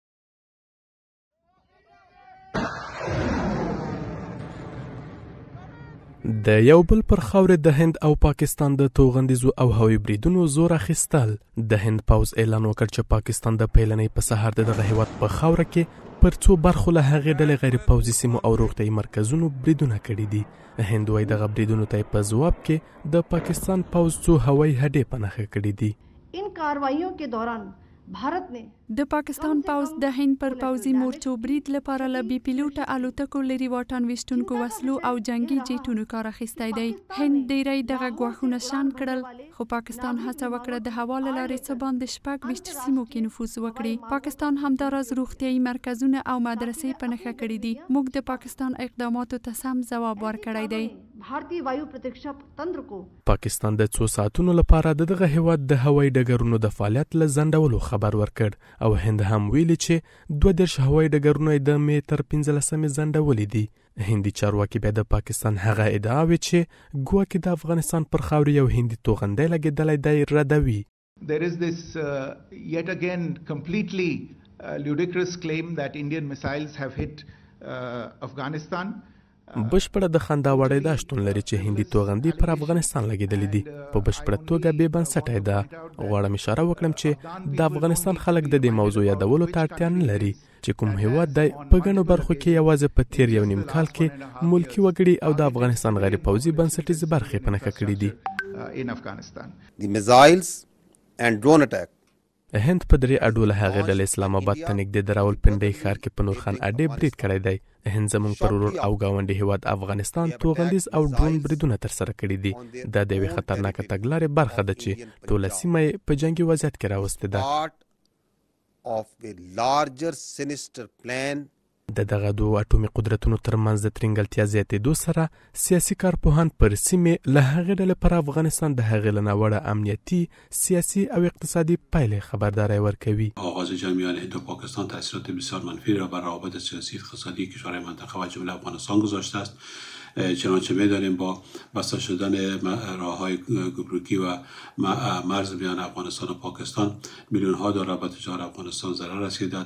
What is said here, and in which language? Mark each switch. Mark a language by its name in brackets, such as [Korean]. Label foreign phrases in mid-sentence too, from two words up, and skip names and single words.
[Pashto] د یو بل پر خاورې د هند او پاکستان د توغندیزو او هوایي بریدونو زور اخیستل. د هند پوځ اعلان وکړ چې پاکستان د پیلنۍ په سهار د دغه هیواد په خاوره کې پر څو برخو له هغې ډلې غیر پوځي سیمو او روغتیايي مرکزونو بریدونه کړي دي. هند وایي دغه بریدونو ته په ځواب کې د پاکستان پوځ څو هوایي هډې په نښه کړي دي. [Hindi] इन कार्रवाइयों के दौरान भारत ने [Pashto] د پاکستان پوځ د هند پر پوځي مورچو برید لپاره له بي پیلوټه الوتکو لري واټن ویشتونکو وسلو او جنگي جیټونو کار اخیستی دی. هند ډیری دغه ګواښونه شان کړل خو پاکستان هڅه وکړه د هوا له لارې څه باندې 26 سیمو کې نفوذ وکړي. پاکستان همداراز روغتیايي مرکزونه او مدرسې په نښه کړي دي. موږ د پاکستان اقداماتو ته سم ځواب ورکړی دی. [Hindi] भारतीय वायु प्रतिरक्षा तंत्र को [Pashto] پاکستان د 2 ساعتونو لپاره دغه هیواد د هوایي ډګرونو د فعالیت له ځنډولو خبر ورکړ او هند هم ویلي چې 32 هوایي ډګرونه د می تر 15 ځنډولي دي. هندي چارواکي بیا د پاکستان هغه ادعاوې چې ګواکې د افغانستان پر خاورې یو هندي توغندی لګېدلی دی ردوي. [English] There is this yet again completely ludicrous claim that Indian missiles have hit Afghanistan. [Pashto] بشپړه د خندا وړۍ دا شتون لري چې هندي توغندي پر افغانستان لګېدلې دي. په بشپړه توګه بې بنسټه ده. غواړم اشاره وکړم چې د افغانستان خلک د دې موضوع یادولو ته اړتیا نه لري چې کوم هیواد دی په ګڼو برخو کې یوازې په تیر یو نیم کال کې ملکي وګړي او د افغانستان غیر پوځي بنسټیزې برخې په نښه کړي دي. [English] The missiles and drone attack [Pashto] هند په درې اډوله هغې ډلې اسلام آباد ته نږدې د راولپنډۍ ښار کې په نورخان اډې برید کړی دی. هند زموږ پر ورور او ګاونډي هیواد افغانستان توغندیز او ډرون بریدونه ترسره کړي دي. دا د یوې خطرناکه تګلارې برخه ده چې ټوله سیمه یې په جنګي وضعیت کې راوستې ده. [English] of a larger sinister plan. [Pashto] د دغه دوه اټومي قدرتونو ترمنځ د ترنګلتیا زیاتېدو سره سیاسي کارپوهان پر سیمې له هغې ډلې پر افغانستان د هغې له ناوړه امنیتي سیاسي او اقتصادي پایلې خبرداری ورکوي. [Persian] آغاز جنگ میان هند و پاکستان تاثیرات بسیار منفی را بر روابط سیاسی اقتصادی کشورهای منطقه و جمله افغانستان گذاشته است. چنانچه می‌دانیم با بسته شدن راه‌های گمرکی و مرز میان افغانستان و پاکستان میلیون‌ها دلار به تجار افغانستان ضرر رسیده.